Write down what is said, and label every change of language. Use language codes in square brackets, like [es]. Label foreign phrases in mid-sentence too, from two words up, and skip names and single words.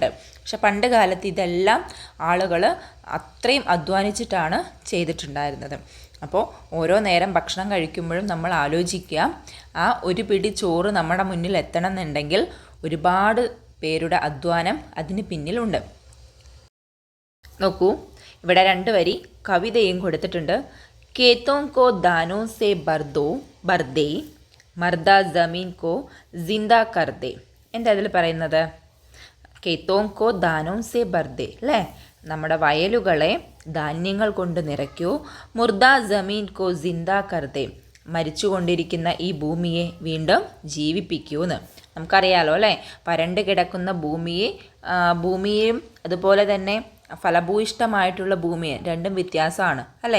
[ml] പക്ഷെ പണ്ട് കാലത്ത് ഇതെല്ലാം ആളുകൾ അത്രയും അധ്വാനിച്ചിട്ടാണ് ചെയ്തിട്ടുണ്ടായിരുന്നത്. അപ്പോൾ ഓരോ നേരം ഭക്ഷണം കഴിക്കുമ്പോഴും നമ്മൾ ആലോചിക്കുക, ആ ഒരു പിടി ചോറ് നമ്മുടെ മുന്നിൽ എത്തണം എന്നുണ്ടെങ്കിൽ ഒരുപാട് പേരുടെ അധ്വാനം അതിന് പിന്നിലുണ്ട്. നോക്കൂ, ഇവിടെ 2 വരി കവിതയും കൊടുത്തിട്ടുണ്ട്. [hi] खेतों को दानों से भर दे मर्दा ज़मीन को जिंदा कर दे. [ml] എന്താ അതിൽ പറയുന്നത്? [hi] खेतों को दानों से भर दे [ml] അല്ലേ, നമ്മുടെ വയലുകളെ ധാന്യങ്ങൾ കൊണ്ട് നിറയ്ക്കൂ. [hi] मुर्दा ज़मीन को जिंदा कर दे, [ml] മരിച്ചുകൊണ്ടിരിക്കുന്ന ഈ ഭൂമിയെ വീണ്ടും ജീവിപ്പിക്കൂന്ന്. നമുക്കറിയാലോ അല്ലേ, വരണ്ട് കിടക്കുന്ന ഭൂമിയെയും അതുപോലെ തന്നെ ഫലഭൂയിഷ്ടമായിട്ടുള്ള ഭൂമി രണ്ടും വ്യത്യാസമാണ് അല്ലേ.